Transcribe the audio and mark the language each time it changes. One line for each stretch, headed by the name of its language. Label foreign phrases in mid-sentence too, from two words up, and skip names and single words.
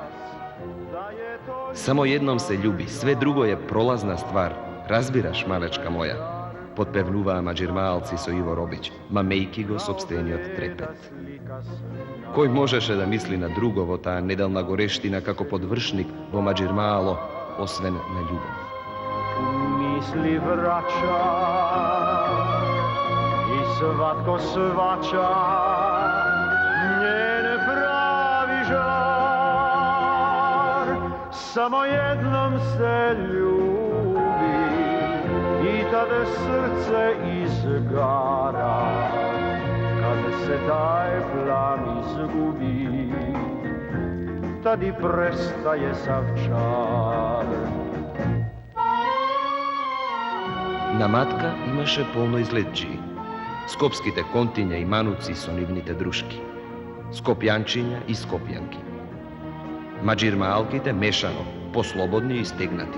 Macedonian: Само едном се љуби, све друго е пролазна ствар. Разбираш, малечка моја? Подпевнуваа маџирмаалци со Иво Робич, мамејки го сопствениот трепет. Кој можеше да мисли на друго во таа неделна горештина како подвршник во маџирмаало, освен на љубов?
Croatian: Misli vraća i svatko svaća njen pravi žar. Samo jednom se ljubi i tada srce izgara. Kad se taj plan izgubi, tad i prestaje sav čar.
Macedonian: На Матка имаше полно излетчии. Скопските контиња и мануци со нивните друшки. Скопјанчиња и скопјанки. Маџирмаалките мешано, послободни и стегнати.